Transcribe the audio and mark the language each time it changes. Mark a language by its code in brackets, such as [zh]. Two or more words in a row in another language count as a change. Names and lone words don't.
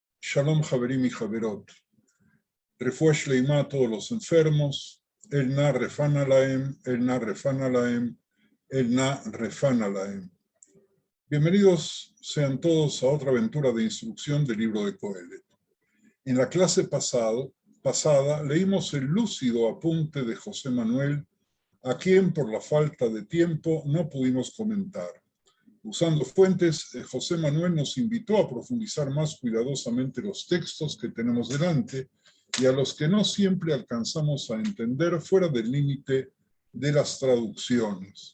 [he] שלום חברים וחברות. רפואה שלמה [es] a todos los enfermos. [he] אל נא רפא נא להם, אל נא רפא נא להם, אל נא רפא נא להם. [es] Bienvenidos sean todos a otra aventura de instrucción del libro de Coelet. En la clase pasada leímos el lúcido apunte de José Manuel, a quien por la falta de tiempo no pudimos comentar. Usando fuentes, José Manuel nos invitó a profundizar más cuidadosamente los textos que tenemos delante y a los que no siempre alcanzamos a entender fuera del límite de las traducciones.